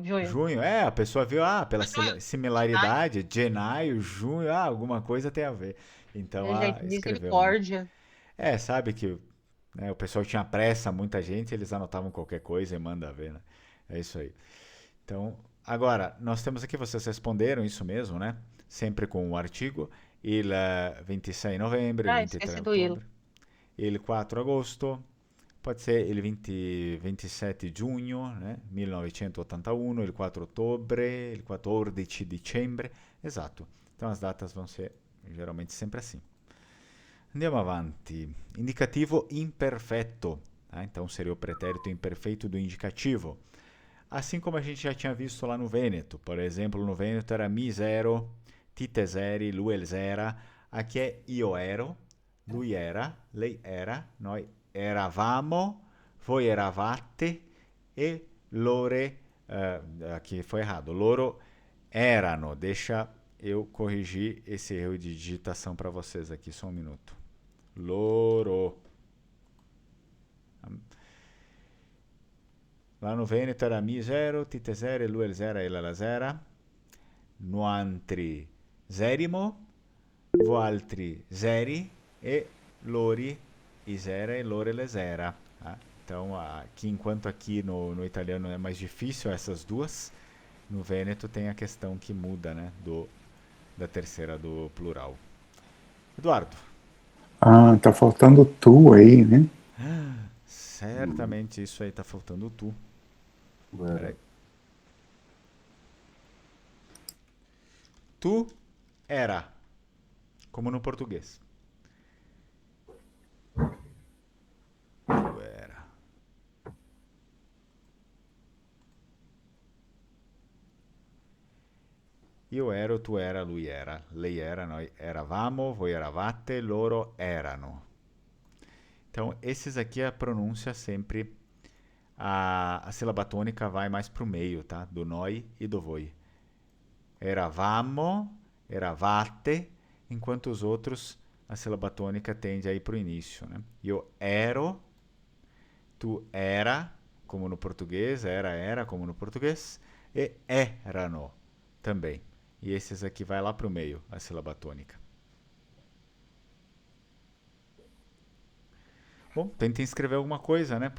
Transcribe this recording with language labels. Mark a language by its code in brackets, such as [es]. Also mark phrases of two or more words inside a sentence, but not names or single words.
[pt] Junho, a pessoa viu, pela similaridade, Genaio, junho, alguma coisa tem a ver. Então, Gente, escreveu, né? misericórdia. Sabe que o pessoal tinha pressa, muita gente, eles anotavam qualquer coisa e manda ver, né? É isso aí. Então, agora, nós temos aqui, vocês responderam isso mesmo, né? Sempre com o artigo, [it] il 26 novembre, il 23 [pt] esqueci do il. [it] ottobre, il 4 agosto, [pt] pode ser [it] il 27 giugno, [pt] né? [it] 1981, il 4 ottobre, il 14 dicembre, esatto. [pt] Então as datas vão ser geralmente sempre assim. [it] Andiamo avanti. Indicativo imperfetto. [pt] Então seria o pretérito imperfeito do indicativo. Assim como a gente já tinha visto lá no Vêneto. Por exemplo, no Vêneto era [vec] mi zero, ti zeri, lui zera. [pt] Aqui é [it] io ero, lui era, lei era, noi eravamo, voi eravate e lore... [pt] aqui foi errado. [it] Loro erano. [pt] Deixa eu corrigir esse erro de digitação para vocês aqui, só um minuto. [vec] Loro. [pt] Lá no Vêneto era [vec] mi zero, ti zero, lui zera, ella zera. Nuantri zerimo, voaltri zeri e lori zera e lore le zera. [pt] Então, aqui, enquanto aqui no italiano é mais difícil essas duas, no Vêneto tem a questão que muda, né, da terceira do plural. Eduardo. Tá faltando tu aí, né? Certamente isso aí tá faltando tu. Peraí. Tu era, como no português. Tu era. [it] Io ero, tu era, lui era, lei era, noi eravamo, voi eravate, loro erano. [pt] Então, esses aqui a pronúncia sempre, a sílaba tônica vai mais para o meio, tá? Do noi e do voi. [it] Eravamo, eravate, [pt] enquanto os outros, a sílaba tônica tende a ir para o início, né? Eu ero, tu era, como no português, era, como no português, e erano, também. E esses aqui vai lá para o meio, a sílaba tônica. Bom, tentem escrever alguma coisa, né?